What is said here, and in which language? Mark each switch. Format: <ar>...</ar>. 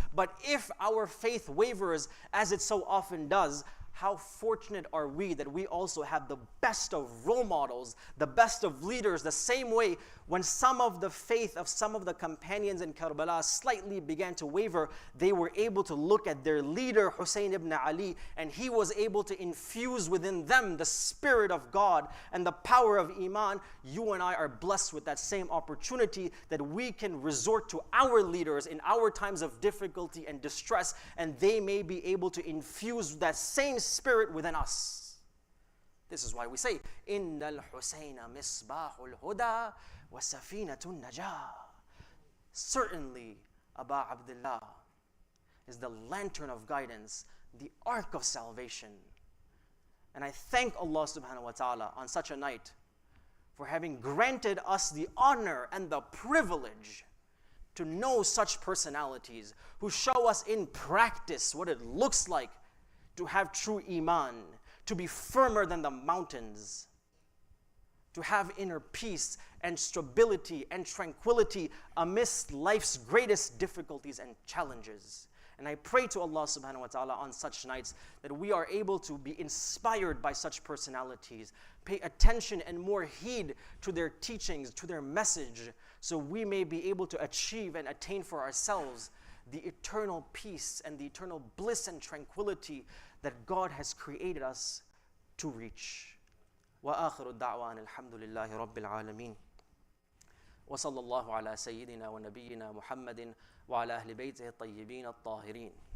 <en>But if our faith wavers, as it so often does, how fortunate are we that we also have the best of role models, the best of leaders, the same way when some of the faith of some of the companions in Karbala slightly began to waver, they were able to look at their leader, Hussein ibn Ali, and he was able to infuse within them the spirit of God and the power of Iman. You and I are blessed with that same opportunity that we can resort to our leaders in our times of difficulty and distress, and they may be able to infuse that same spirit within us. This is why we say,</en> <ar>إِنَّ الْحُسَيْنَ مِصْبَاحُ الْهُدَى وَسَفِينَةُ النَّجَاةِ.</ar> <en>Certainly, Aba Abdullah is the lantern of guidance, the ark of salvation. And I thank Allah subhanahu wa ta'ala on such a night for having granted us the honor and the privilege to know such personalities who show us in practice what it looks like to have true Iman, to be firmer than the mountains, to have inner peace and stability and tranquility amidst life's greatest difficulties and challenges. And I pray to Allah subhanahu wa ta'ala on such nights that we are able to be inspired by such personalities, pay attention and more heed to their teachings, to their message, so we may be able to achieve and attain for ourselves the eternal peace and the eternal bliss and tranquility that God has created us to reach.</en> <ar>وآخر الدعوان الحمد لله رب العالمين وصلى الله على سيدنا ونبينا محمد وعلى أهل بيته الطيبين الطاهرين.</ar>